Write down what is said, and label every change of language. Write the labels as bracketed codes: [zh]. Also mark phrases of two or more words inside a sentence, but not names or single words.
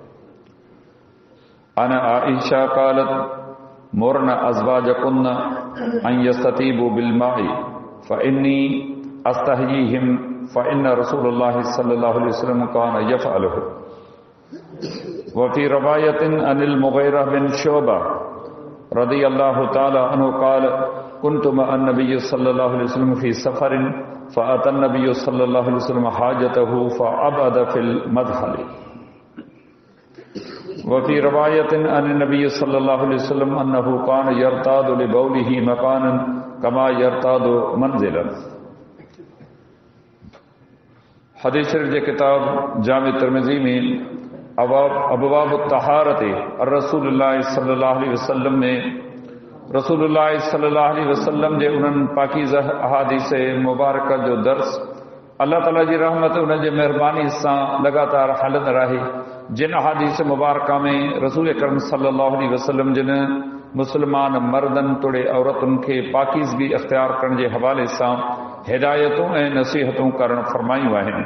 [ar] عن عائشة قالت مرن أزواجكن أن يستطيبوا بالماء فإني أستحييهم فإن رسول الله صلى الله عليه وسلم كان يفعله وفي رواية عن المغيرة بن شعبة رضي الله تعالى عنه قال كنت مع النبي صلى الله عليه وسلم في سفر فأتى النبي صلى الله عليه وسلم حاجته فأبعد في المدخل وفي رواية عن النبي صلى الله عليه وسلم أنه كان يرتاد لبوله مكانا كما يرتاد منزلا. [sd] हदीस शरीफ जे किताब जामे तिरमिज़ी में अबवाब तहारत [ar] رسول الله صلى الله عليه وسلم [sd] में [ar] رسول الله صلى الله عليه وسلم [sd] जे उन्हनि पाकीज़ा अहादीस मुबारक जो दर्स अल्लाह ताला जी रहमत उन जे मेहरबानी सां लगातार हलंदड़ आहे। जिन अहादीस मुबारक में रसूल अकरम [ar] صلى الله عليه وسلم [sd] जिन मुसलमान मर्दन तोड़े औरतुनि खे पाकीज़गी अख्तियार करण जे हवाले सां हिदायतूं ऐं नसीहतूं करण फरमायूं आहिनि।